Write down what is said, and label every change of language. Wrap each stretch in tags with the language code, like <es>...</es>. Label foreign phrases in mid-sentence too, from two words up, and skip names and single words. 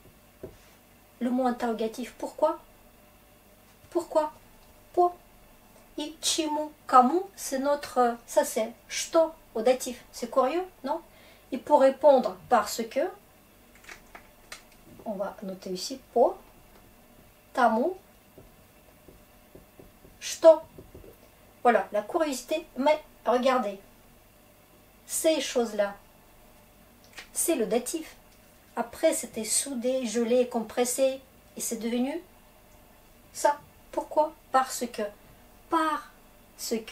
<fr>Le mot interrogatif, pourquoi? Pourquoi? Po. Et</fr> <ru>чему, кому,</ru> <fr>c'est notre, ça c'est что au datif. C'est curieux, non? Et pour répondre parce que, on va noter ici</fr> <ru>по тому, что.</ru> <fr>Voilà, la curiosité, mais regardez, ces choses-là, c'est le datif. Après, c'était soudé, gelé, compressé, et c'est devenu ça. Pourquoi? Parce que. Parce que.</fr>